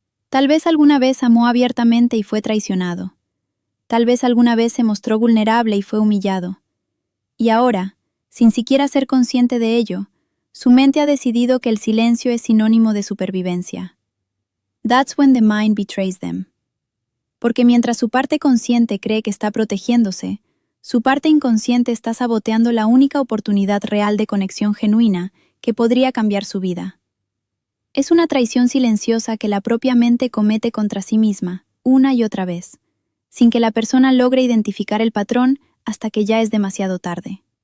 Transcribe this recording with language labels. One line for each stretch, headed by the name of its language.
Spanish: Tal vez alguna vez amó abiertamente y fue traicionado. Tal vez alguna vez se mostró vulnerable y fue humillado. Y ahora, sin siquiera ser consciente de ello, su mente ha decidido que el silencio es sinónimo de supervivencia.
English: That's when the mind betrays them.
Spanish: Porque mientras su parte consciente cree que está protegiéndose, su parte inconsciente está saboteando la única oportunidad real de conexión genuina que podría cambiar su vida. Es una traición silenciosa que la propia mente comete contra sí misma, una y otra vez, sin que la persona logre identificar el patrón hasta que ya es demasiado tarde.